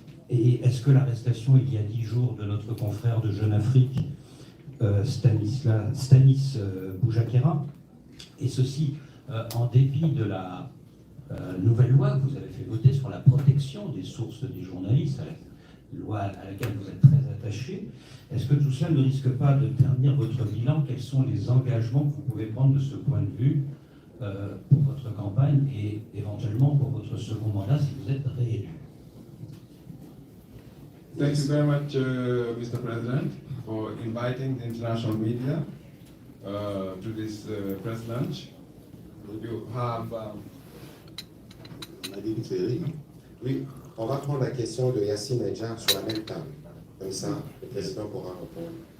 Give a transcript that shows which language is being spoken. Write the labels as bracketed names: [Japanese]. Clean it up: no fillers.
[French] Et est-ce que l'arrestation il y a 10 jours de notre confrère de Jeune Afrique, Stanis Boujakera, et ceci en dépit de la nouvelle loi que vous avez fait voter sur la protection des sources des journalistes, loi à laquelle vous êtes très attaché. Est-ce que tout cela ne risque pas de ternir votre bilan? Quels sont les engagements que vous pouvez prendre de ce point de vue pour votre campagne et éventuellement pour votre second mandat si vous êtes réélu? [English] Thank you very much, Mr. President, for inviting the international media to this press lunch. You have. [French] On a dit une série, non? Oui, on va prendre la question de Yassine Edjar sur la même table. Comme ça, le président pourra répondre.